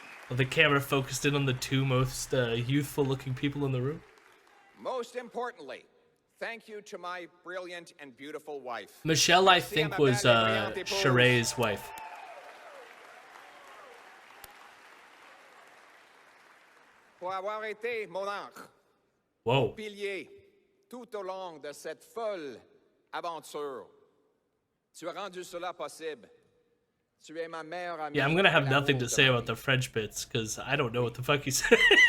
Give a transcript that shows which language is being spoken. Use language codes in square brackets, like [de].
[en] The camera focused in on the 2 most youthful-looking people in the room. Most importantly, Thank you to my brilliant and beautiful wife. Michelle, I think, was Sheree's wife. [fr] Pour avoir été mon ancre, [en] Whoa. [fr] pilier, tout au long de cette folle aventure. Tu as rendu cela possible. Tu es ma meilleure amie. [en] Yeah, I'm gonna have nothing to say about the French bits because I don't know what the fuck he said.